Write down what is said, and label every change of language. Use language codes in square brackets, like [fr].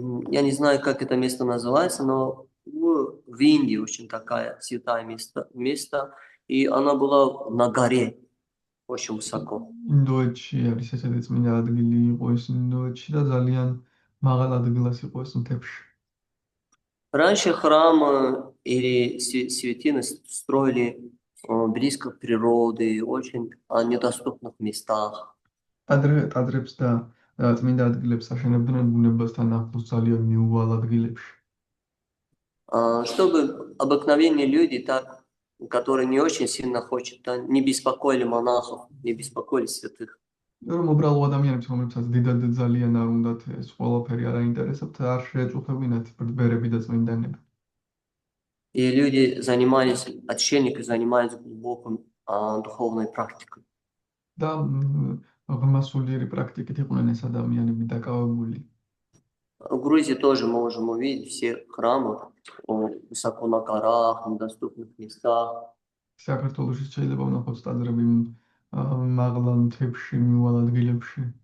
[ru] Я не знаю, как это место называется, но в Индии очень такая святая место, и она была на горе, очень высоко. [ka] ინდოეთში არის ესეთი წმინდა ადგილი იყო ეს ინდოეთში და ძალიან მაღალ ადგილას იყო ეს მთებში. [ru] Раньше храмы или святыни строили близко к природе, очень недоступных местах. [ka] Адре ტაძრებს და წმინდა ადგილებს აშენებდნენ ბუნებასთან ახლოს ძალიან მიუვალ ადგილებში. [ru] Чтобы обыкновенные люди, так, которые не очень сильно хотят, не беспокоили монахов, не беспокоили святых. [ka] რომ უბრალო ადამიანებს, რომლებსაც დიდად ძალიან არ უნდათ ეს ყველაფერი არ აინტერესებთ, არ შეეწუხებინათ ბერები და წმინდანები. [ru] И люди отшельники занимались глубокой духовной практикой. [ka] და ღრმასულიერი პრაქტიკით იყვნენ ეს ადამიანები დაკავებული. [ru] В Грузии тоже можем увидеть все храмы высоко на горах, в недоступных местах. [ka] საქართველოში შეიძლება ვნახოთ ტაძრები მაღლა მთებში, მიუვალ ადგილებში.